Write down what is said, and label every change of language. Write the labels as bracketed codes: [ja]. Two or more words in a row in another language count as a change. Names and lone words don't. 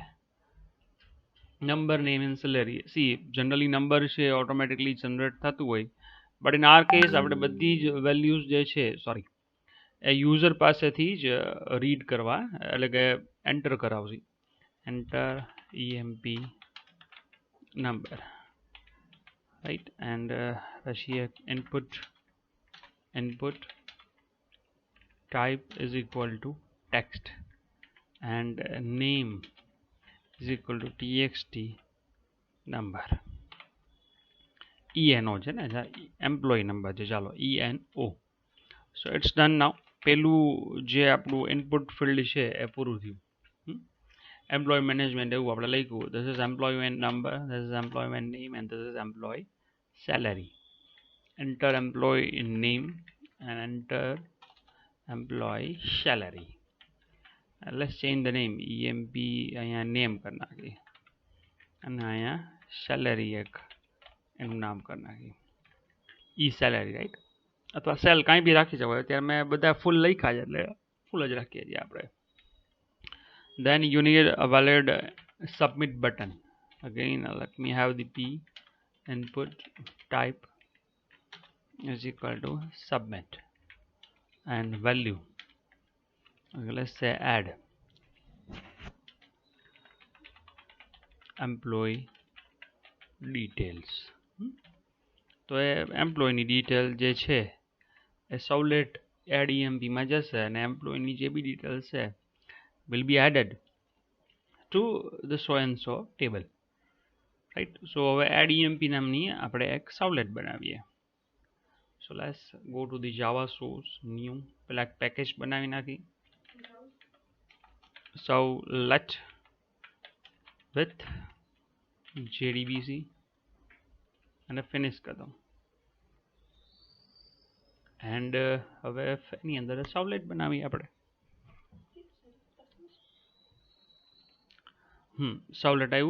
[en] Number, name and salary. [gu] સી જનરલી નંબર છે ઓટોમેટિકલી જનરેટ થતું હોય, બટ ઇન આર કેસ આપણે બધી જ વેલ્યુઝ જે છે, સોરી, એ યુઝર પાસેથી જ રીડ કરવા એટલે કે એન્ટર કરાવશે. [en] એન્ટર EMP number, right? And પછી input type is equal to text and name is equal to txt number. [gu] ENO છે ને, [en] employee number [gu] છે, ચાલો ENO. [en] So it's done now. [gu] પેલું જે આપણું [en] input field [gu] છે એ પૂરું થયું. [en] employee management [gu] એવું આપણે લખ્યું. [en] This is employment number, this is employment name and this is employee salary. Enter employee name and enter employee salary. And let's change the name. [gu] EMP અહીંયા name કરી નાખી અને અહીંયા salary એક એનું નામ કરી નાખી. [en] salary, right? [gu] અથવા સેલ કાંઈ બી રાખી શકો. અત્યારે મેં બધા ફૂલ લખ્યા છે એટલે ફૂલ જ રાખીએ છીએ આપણે. [en] Then you need a valid submit button. Again, let me have the P input type is equal to submit and value. Okay, let's say add employee details. [gu] તો એ એમ્પ્લોયની ડિટેલ જે છે એ સૌલેટ એડ EMPમાં જશે અને એમ્પ્લોયની જે બી ડિટેલ છે [en] will be added to the so and so table, right? [gu] So હવે add EMP નામની આપણે એક સૌલેટ બનાવીએ. [en] So let's go to the Java source, new, [gu] પેલા પેકેજ બનાવી નાખી. [en] Let with JDBC [gu] અને ફિનિશ કરી દઉં. એન્ડ હવે એની અંદર સૌલેટ બનાવી આપણે. સૌલેટ આવ્યું.